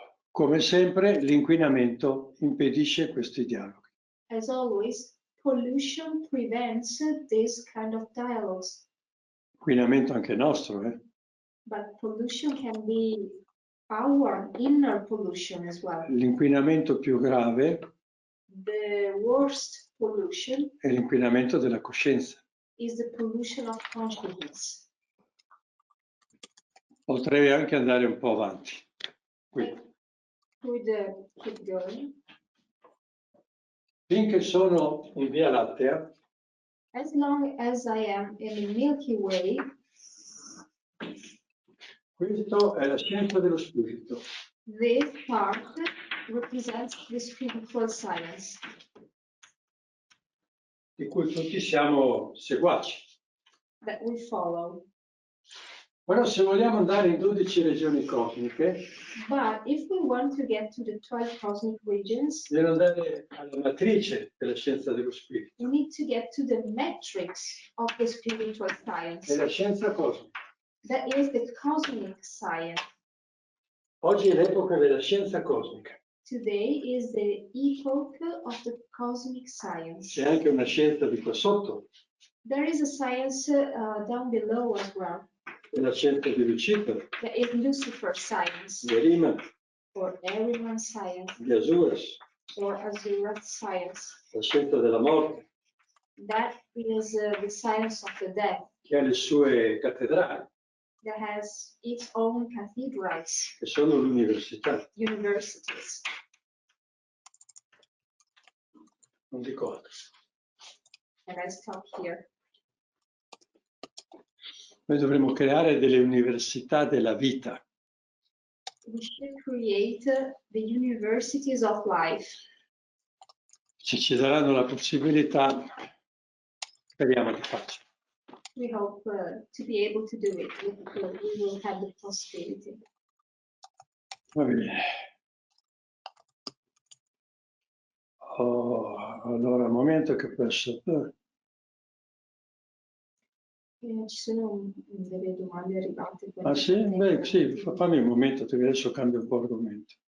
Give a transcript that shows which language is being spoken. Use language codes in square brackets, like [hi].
[it] Come sempre, l'inquinamento impedisce questi dialoghi. [en] As always, pollution prevents this kind of dialogues. [it] Inquinamento anche nostro, [en] But pollution can be our inner pollution as well. [it] L'inquinamento più grave [en] The worst pollution [it] è l'inquinamento della coscienza. [en] is the pollution of consciousness. [it] Potrei anche andare un po' avanti. Qui. [en] Keep going. [it] Finché sono in Via Lattea, [en] As long as I am in the Milky Way, [it] questo è la scienza dello spirito. [en] this part represents the spiritual science, [it] Di cui tutti siamo seguaci. [en] that we follow. [it] Però se vogliamo andare in 12 regioni cosmiche, [en] But if we want to get to the 12 cosmic regions, [it] bisogna andare alla matrice della scienza dello spirito. [en] we need to get to the matrix of the spiritual science. [it] È la scienza cosmica. [en] That is the cosmic science. [it] Oggi è l'epoca della scienza cosmica. [en] Today is the epoch of the cosmic science. [it] C'è anche una scienza di qua sotto, [en] There is a science down below as well. [it] è la scienza di Lucifero, [en] That is Lucifer science, [it] di Rima, [en] or Ahriman science, [it] di Asuras, [en] or Azurath science. [it] la scienza della morte, [en] That is the science of the death, [it] che ha le sue cattedrali, [en] that has its own cathedrals, [it] che sono l'università. [en] universities. [it] Non dico altro. [en] And I stop here. [it] Noi dovremmo creare delle università della vita. [en] We should create the universities of life. [it] Se ci daranno la possibilità, speriamo di farci. [en] We hope to be able to do it. We will have the possibility. [it] Va bene. Allora, al momento che posso... Ci sono delle domande arrivate. Ah sì? Beh, sì, fammi un momento, che adesso cambio un po' argomento.